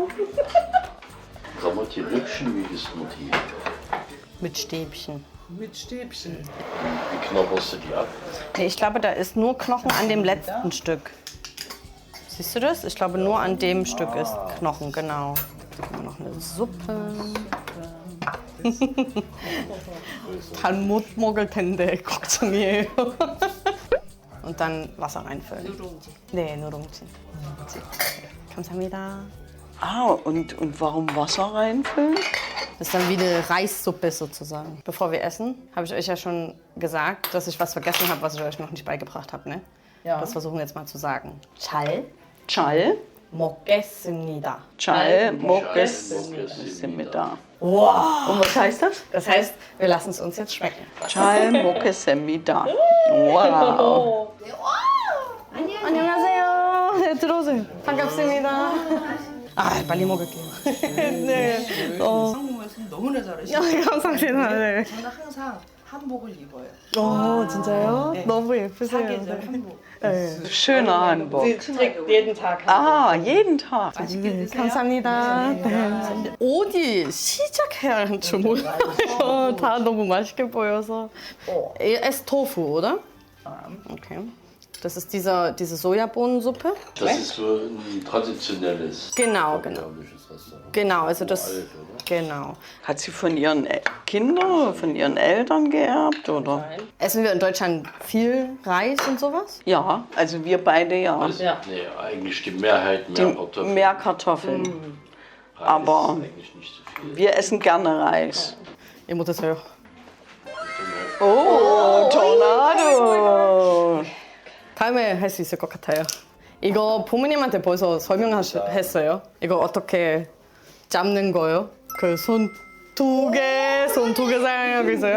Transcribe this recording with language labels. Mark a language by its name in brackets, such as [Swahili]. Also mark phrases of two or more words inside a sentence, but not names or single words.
[German] Kann man die Rippchen, wie isst man die? Mit Stäbchen. Mit Stäbchen. Wie knabberst du die ab? Nee, ich glaube, da ist nur Knochen an dem letzten Stück. Siehst du das? Ich glaube, nur an dem Stück ist Knochen, genau. Dann haben wir noch eine Suppe. [Korean] 잘못 먹을 텐데 걱정이에요. [German] Und dann Wasser reinfüllen. [Korean] 누룽지. 네, 누룽지. 감사합니다. [German] Ah, und warum Wasser reinfüllen? Das ist dann wie eine Reissuppe sozusagen. Bevor wir essen, habe ich euch ja schon gesagt, dass ich was vergessen habe, was ich euch noch nicht beigebracht habe. Ne? Ja. Das versuchen wir jetzt mal zu sagen. [Korean] 잘 Chal. 먹겠습니다. Chal. 먹겠습니다. Mokessimida. [German] Wow. Und was heißt das? Das heißt, wir lassen es uns jetzt schmecken. [Korean] 잘 먹겠습니다. [German] Wow. [Korean] 안녕하세요. 네, 들어오세요. 반갑습니다. 아, 빨리 먹을게요. 네. 한국에서 너무나 잘하시고 감사합니다. 네. 저는 항상 한복을 입어요. 진짜요? 네. 너무 예쁘세요. 사계절 한복. 네. [German] Schöner Hanbok. trägt jeden Tag. Ah, jeden Tag. [Korean] 맛있게 드세요. 감사합니다. 네. 어디 시작해야 할지 몰라요. 다 너무 맛있게 보여서. [German] Esstofu, oder? Okay. Das ist diese Sojabohnensuppe. Das ist so ein traditionelles Genau. koreanisches Restaurant. Genau, also das. Alt, oder? Genau. Hat sie von ihren Kindern oder von ihren Eltern geerbt, oder? Essen wir in Deutschland viel Reis und sowas? Ja, also wir beide ja. Also, nee, eigentlich die Mehrheit mehr Kartoffeln. Mehr Kartoffeln. Reis aber- ist eigentlich nicht so viel. Wir essen gerne Reis. [Korean] 이 못했어요. [German] Oh, Tornado! [Korean] 다음에 할 수 있을 것 같아요. 이거 부모님한테 벌써 설명했어요. 이거 어떻게 잡는 거예요? 그 손 두 개 사용하고 있어요.